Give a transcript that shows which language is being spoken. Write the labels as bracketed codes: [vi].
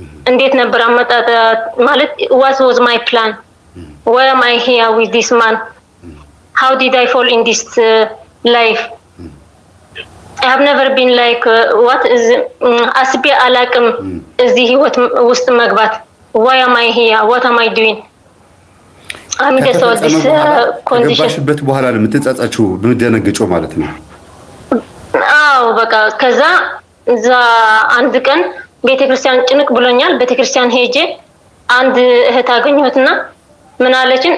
[am] እንዴት ነበር አመጣጣ ማለት [en] what was my plan? Why am I here with this man? How did I fall in this life? I have never been like what is [am] አስቤ አላቅም እዚህ ህይወት ውስጥ መግባት። [en] Why am I here? What am I doing? I'm just so this condition [am] ከገባሽበት በኋላ ነው የምትጸጸችው የምትደነግጨው ማለት ነው። አዎ በቃ ከዛ እዛ አንድ ቀን ቤተክርስቲያን ጭንቅ ብሎኛል። ቤተክርስቲያን ሄጄ አንድ እህት አገኘሁትና ምን አለችን?